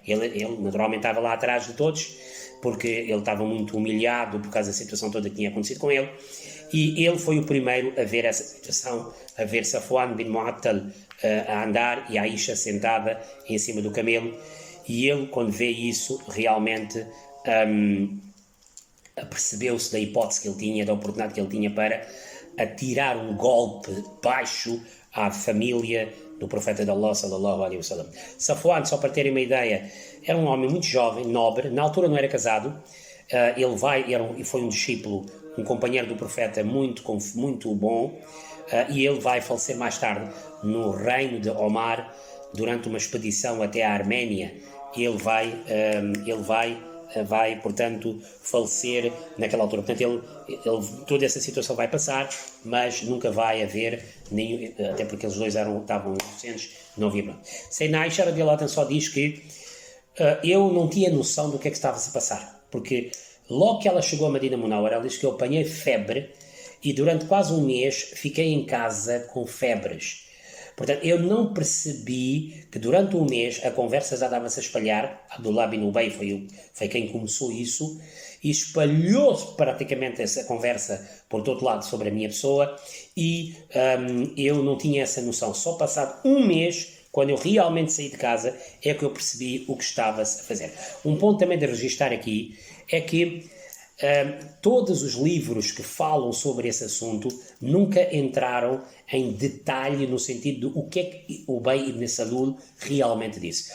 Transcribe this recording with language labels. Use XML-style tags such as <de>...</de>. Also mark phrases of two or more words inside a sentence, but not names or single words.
<pt>Ele naturalmente estava lá atrás de todos, porque ele estava muito humilhado por causa da situação toda que tinha acontecido com ele, e ele foi o primeiro a ver essa situação, a ver Safwan bin Mu'attal a andar e Aisha sentada em cima do camelo, e ele, quando vê isso, realmente percebeu-se da hipótese que ele tinha, da oportunidade que ele tinha para atirar um golpe baixo à família do profeta de Allah,</pt> <ar>صلى الله عليه وسلم.</ar> <pt>Safwan, só para terem uma ideia, era um homem muito jovem, nobre, na altura não era casado, foi um discípulo, um companheiro do profeta muito bom, e ele vai falecer mais tarde no reino de Omar, durante uma expedição até a Arménia. Ele vai, portanto, falecer naquela altura. Portanto, toda essa situação vai passar, mas nunca vai haver nenhum, até porque eles dois estavam inocentes, não havia problema. Sayyidina Aisha</pt> <ar>رضي الله عنها</ar> <pt>só diz que eu não tinha noção do que é que estava a se passar, porque logo que ela chegou a Medina Munawara, ela diz que eu apanhei febre e durante quase um mês fiquei em casa com febres. Portanto, eu não percebi que durante um mês a conversa já estava-se a espalhar. Abdullah bin Ubay foi quem começou isso, e espalhou-se praticamente essa conversa por todo lado sobre a minha pessoa, e eu não tinha essa noção. Só passado um mês, quando eu realmente saí de casa, é que eu percebi o que estava-se a fazer. Um ponto também de registrar aqui é que todos os livros que falam sobre esse assunto nunca entraram em detalhe no sentido de o que é que Ubay ibn Salul realmente disse.</pt>